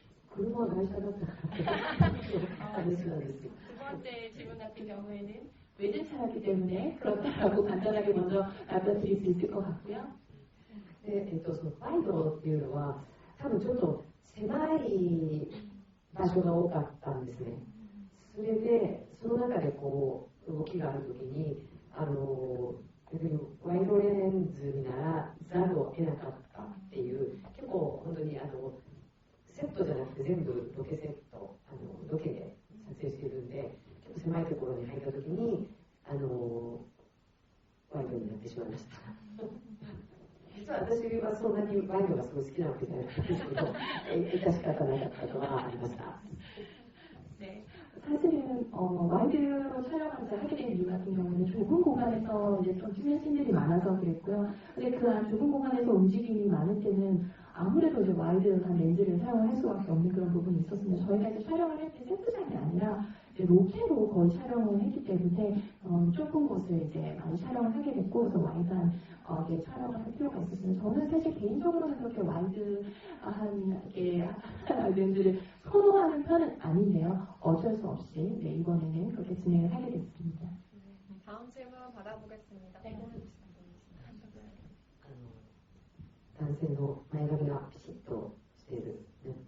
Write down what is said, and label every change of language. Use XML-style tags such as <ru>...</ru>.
<ja>車会社だったから話なんですよ。</ja> <ko>두 번째 질문 같은 경우에는 외제차였기 때문에 그렇다라고 간단하게 먼저 답변 드릴 수 있을 것 같고요.</ko> <ja>で、そのワイドっていうのは多分ちょっと狭い場所が多かったんですね。それでその中でこう動きがあるときにワイドレンズにならざるを得なかったっていう結構本当にセットじゃなくて全部ロケセットロケで撮影してるんで結構狭いところに入ったときにワイドになってしまいました。実は私はそんなにワイドがすごい好きなわけじゃなくてですけど致し方なかったことがありました。</ja> <ko>네, 사실은 와이드로 촬영을 하게 된 이유 같은 경우는 좁은 공간에서 이제 좀 찍는 씬들이 많아서 그랬고요. 근데 그 좁은 공간에서 움직임이 많을 때는 아무래도 이제 와이드한 렌즈를 사용을 할 수밖에 없는 그런 부분이 있었습니다. 저희가 이제 촬영을 할 때 세트장이 아니라 이제 로케로 거의 촬영을 했기 때문에 좁은 곳을 이제 많이 촬영을 하게 됐고 그래서 와이드한 촬영을 할 필요가 있었습니다. 저는 사실 개인적으로는 그렇게 와이드한 렌즈를 선호하는 편은 아닌데요. 어쩔 수 없이 이번에는 그렇게 진행을 하게 됐습니다. 다음 질문 받아보겠습니다. 네.</ko> <ja>男性の前髪がピシッとしている、ね、</ja>